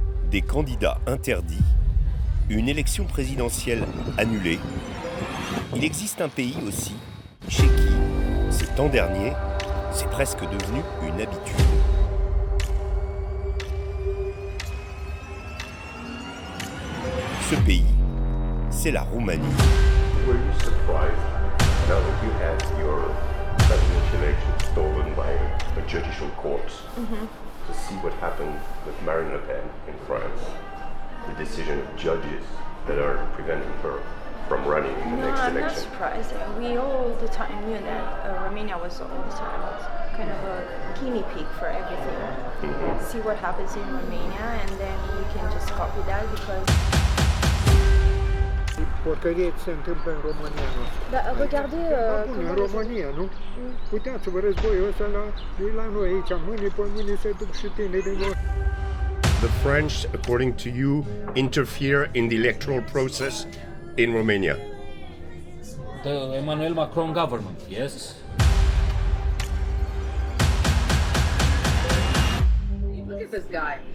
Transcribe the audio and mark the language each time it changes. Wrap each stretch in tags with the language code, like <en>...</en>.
<fr>Des candidats interdits, une élection présidentielle annulée. Il existe un pays aussi chez qui, ces temps derniers, c'est presque devenu une habitude. Ce pays, c'est la Roumanie.</fr> <en>Were you surprised now that you had your presidential election stolen by a judicial court? To see what happened with Marine Le Pen in France, the decision of judges that are preventing her from running in the next election? I'm not surprised. We all the time knew that Romania was all the time kind of a guinea pig for everything. See what happens in Romania and then we can just copy that because...</en> <ro>Porcărie se întâmplă în România, nu? Dar</ro> <fr>regardez...</fr> <ro>în România, nu? Uitați-vă, războiul ăsta la noi aici, mâine pe mâine se duc și tinerii noștri.</ro> <en>The French, according to you, interfere in the electoral process in Romania. The Emmanuel Macron government, yes. Look at this guy.</en>